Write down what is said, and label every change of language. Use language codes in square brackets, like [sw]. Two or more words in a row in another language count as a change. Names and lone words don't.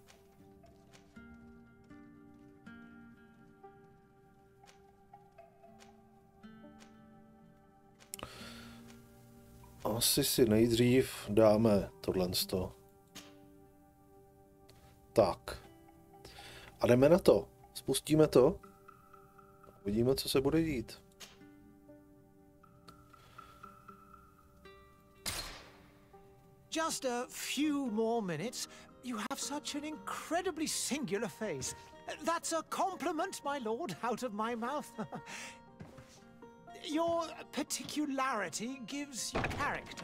[cs] Asi si nejdřív dáme tohleto. Tak. A jdeme na to. Spustíme to. Uvidíme, co se bude dít. [en] Just a few more minutes. You have such an incredibly singular face. That's a compliment, my lord, out of my mouth. Your particularity gives you character.